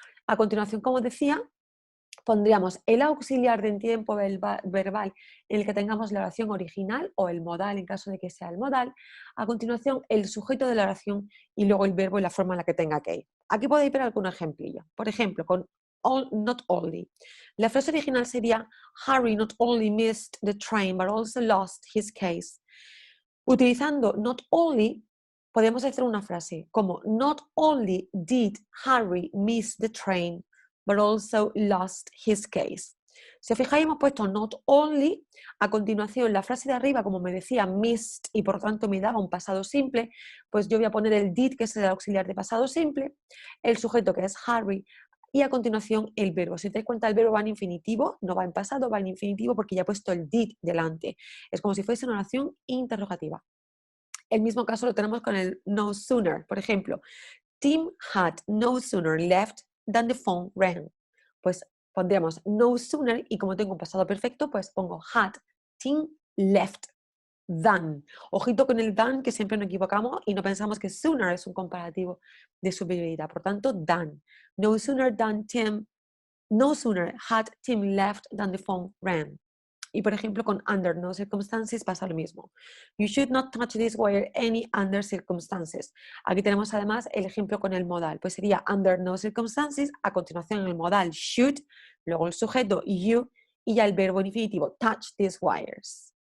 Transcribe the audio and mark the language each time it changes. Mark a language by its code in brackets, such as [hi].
[es] A continuación, como decía, pondríamos el auxiliar de tiempo verbal en el que tengamos la oración original o el modal en caso de que sea el modal, a continuación el sujeto de la oración y luego el verbo y la forma en la que tenga que ir. Aquí podéis ver algún ejemplillo. Por ejemplo, con not only. La frase original sería [en] Harry not only missed the train but also lost his case. [es] Utilizando [en] not only, [es] podemos hacer una frase como [en] not only did Harry miss the train, but also lost his case. [es] Si os fijáis, hemos puesto not only, a continuación la frase de arriba, como me decía, missed, y por tanto me daba un pasado simple, pues yo voy a poner el did, que es el auxiliar de pasado simple, el sujeto, que es Harry, y a continuación el verbo. Si te das cuenta, el verbo va en infinitivo, no va en pasado, va en infinitivo porque ya he puesto el did delante. Es como si fuese una oración interrogativa. El mismo caso lo tenemos con el no sooner. Por ejemplo, [en] Tim had no sooner left than the phone rang. [es] Pues pondríamos no sooner y como tengo un pasado perfecto, pues pongo [en] had Tim left than. [es] Ojito con el than, que siempre nos equivocamos y no pensamos que sooner es un comparativo de superioridad. Por tanto, than. [en] No sooner than Tim, no sooner had Tim left than the phone rang. [es] Y por ejemplo, con [en] under no circumstances [es] pasa lo mismo. [en] You should not touch this wire any under circumstances. [es] Aquí tenemos además el ejemplo con el modal. Pues sería under no circumstances, a continuación el modal should, luego el sujeto you y ya el verbo en infinitivo [en] touch these wires.